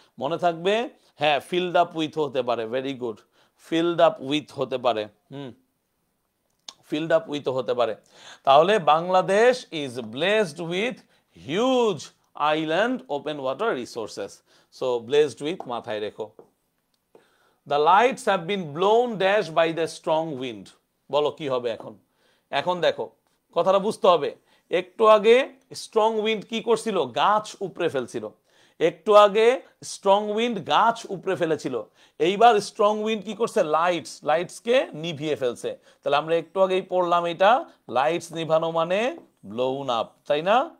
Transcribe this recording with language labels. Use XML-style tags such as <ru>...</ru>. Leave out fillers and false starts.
<bn>মনে থাকবে, হ্যাঁ, ফিল্ড আপ উইথ হতে পারে, very good, filled up with হতে পারে, ফিল্ড আপ উইথ হতে পারে।</bn> <en>তাহলে Bangladesh is blessed with huge island open water resources, so blessed with</en> <bn>মাথায় রেখো।</bn> <en>The lights have been blown dash by the strong wind,</en> <bn>বলো কি হবে এখন? এখন দেখো কথাটা বুঝতে হবে, একটু আগে স্ট্রং উইন্ড কি করছিল, গাছ উপড়ে ফেলছিল, একটু আগে স্ট্রং উইন্ড গাছ উপড়ে ফেলেছিল, এইবার স্ট্রং উইন্ড কি করছে, লাইটসকে নিভিয়ে ফেলছে। তাহলে আমরা একটু আগেই পড়লাম এটা, লাইটস নিভানো মানে ব্লোন আপ, তাই না?</bn>